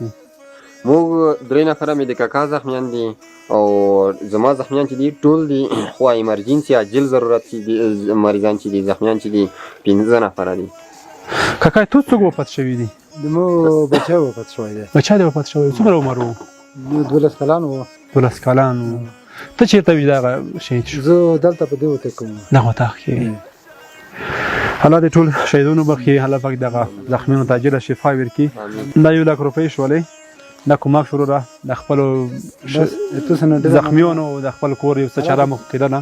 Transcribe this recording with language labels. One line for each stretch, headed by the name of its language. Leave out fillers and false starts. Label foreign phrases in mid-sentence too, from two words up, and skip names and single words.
Pashto: موږ 3 نفره مې د کاکا زخمیان دي او زما زخمیان چې دي ټول دي، خو ایمرجنسي عاجل ضرورت چې دي مریضان چې دي زخمیان چې دي 15 نفره دي. کاکا تو څوک وفات شوي دي؟ زمو بچه وفات شوی دی. بچه دې وفات شوی؟ څومره عمر و؟ 12 کلان و. 12 کلان و. ته چېرته وې چې دغه شهید شو؟ زه دلته په دې وطن کې وم. دغه وطن کې. الله دې ټول شهیدانو بخښي، الله پاک دغه زخمیانو ته عاجله شفا ورکړي. دا 1 لک روپۍ شولې، دا کومک شروع ده د خپلو زخمیانو د خپل کور یو څه چاره مو کېدله.